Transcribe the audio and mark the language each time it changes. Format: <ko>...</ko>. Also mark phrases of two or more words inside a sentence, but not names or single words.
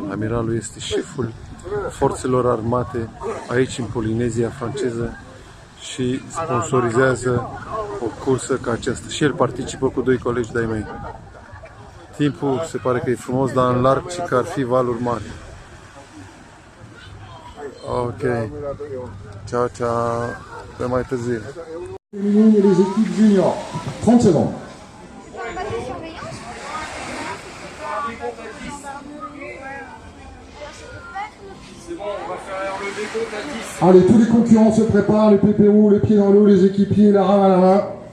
<ro>Amiralul este șeful forțelor armate aici în Polinezia franceză și sponsorizează o cursă ca aceasta. Și el participă cu doi colegi de-ai mei. Timpul se pare că e frumos, dar în larg și că ar fi valuri mari. Ok. Ciao, ciao. Pe mai târziu.</ro> <fr>Les équipes juniors. 30 secondes. Allez, tous les concurrents se préparent, les pépérous, les pieds dans l'eau, les équipiers, la rame à la main.</fr>